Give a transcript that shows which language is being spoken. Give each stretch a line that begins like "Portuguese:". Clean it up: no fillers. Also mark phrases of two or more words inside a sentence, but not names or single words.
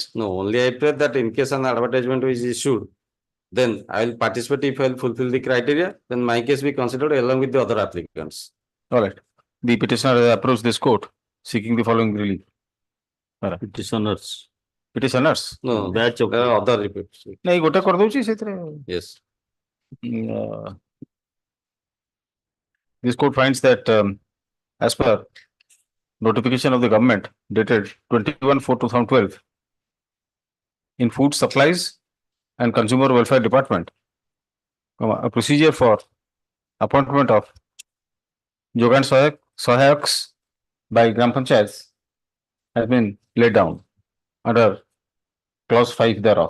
English: No, only I pray that in case an advertisement is issued, then I will participate if I will fulfill the criteria, then my case be considered along with the other applicants. All right. The petitioner has approached this court seeking the following relief. Petitioners, Petitioners. No, batch of there are other reports.
Odia: ନାଇଁ ଗୋଟେ କରିଦଉଛି ସେଥିରେ
English: Yes. This court finds that as per notification of the government dated 21/4/2012 in Food Supplies and Consumer Welfare Department, a procedure for appointment of Jogan Sohaks by Gram Panchayats has been laid down under clause 5 thereof.